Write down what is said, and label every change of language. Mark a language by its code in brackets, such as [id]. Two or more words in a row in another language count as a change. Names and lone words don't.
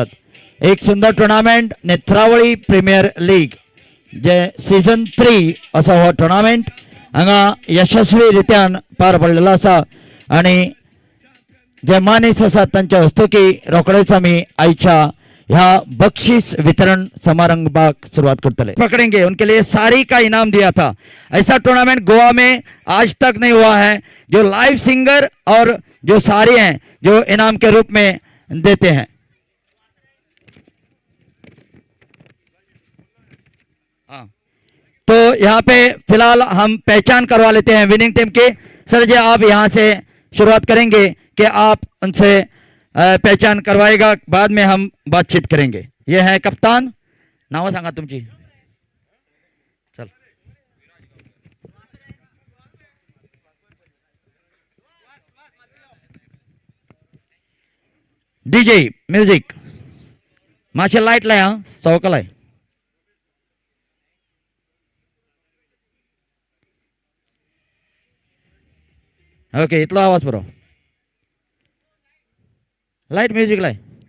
[kok] एक सुंदर टुर्नामेंट नेत्रावळी प्रीमियर लीग जे सीझन 3 असो हो टुर्नामेंट हांगा यशस्वी रित्यान पार पडलेलो आसा. आणि जे मानेस आसात तांच्या हस्तुकी रोखडेच आमी आयच्या ह्या बख्शीश वितरण समारंभाक शुरुआत करतले. [hi] पकड़ेंगे उनके लिए सारी का इनाम दिया था. ऐसा टूर्नामेंट गोवा में आज तक नहीं हुआ है जो लाइव सिंगर और जो सारे हैं जो इनाम के रूप में देते हैं. हाँ, तो यहाँ पे फिलहाल हम पहचान करवा लेते हैं [en] winning team [hi] के. सर जी आप यहाँ से शुरुआत करेंगे कि आप उनसे पहचान करवाएगा, बाद में हम बातचीत करेंगे. ये है कप्तान, [kok] नाव सांगा तुमची. चल [en] DJ music [kok] मातशें लायट लाय. हां सवका लाय. ओके इतलो आवाज बरो. [en] light music [kok] लाय.